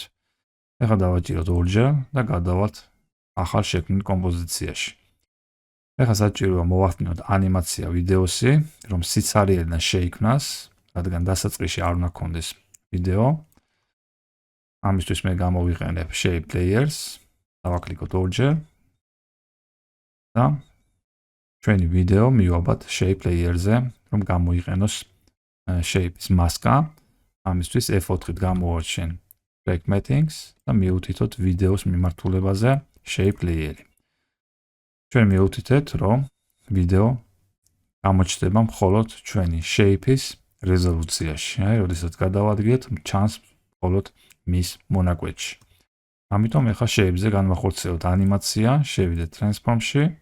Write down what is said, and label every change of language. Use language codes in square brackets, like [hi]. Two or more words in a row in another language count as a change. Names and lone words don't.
[ka] ახლა დავაჭიროთ ორჯერ და გადავალთ ახალ შექმნილ კომპოზიციაში. ახლა საჭიროა მოვახდინოთ ანიმაცია ვიდეოსი, რომ სიცარიელიდან შეიქმნას, რადგან დასაწყისში არ უნდა გქონდეს ვიდეო. ამისთვის მე გამოვიყენებ [en] shape layers, [ka] დავაკლიკოთ ორჯერ და ჩვენი ვიდეო მივაბად [en] shape layer-ზე, [ka] რომ გამოიყენოს shape-ის მასკა. ამისთვის F4-ით გამოვარჩენ [en] track mappings [ka] და მივუთითოთ ვიდეოს მიმართულებაზე shape layer-ი. ჩვენ მივუთითეთ, რომ ვიდეო გამოჩნდება მხოლოდ ჩვენი shape-ის რეზოლუციაში. აი, როდესაც გადავადგილეთ, ჩანს მხოლოდ მის მონაკვეთში. ამიტომ ახლა shape-ზე განვახორციელოთ ანიმაცია, შევიდეთ transform-ში.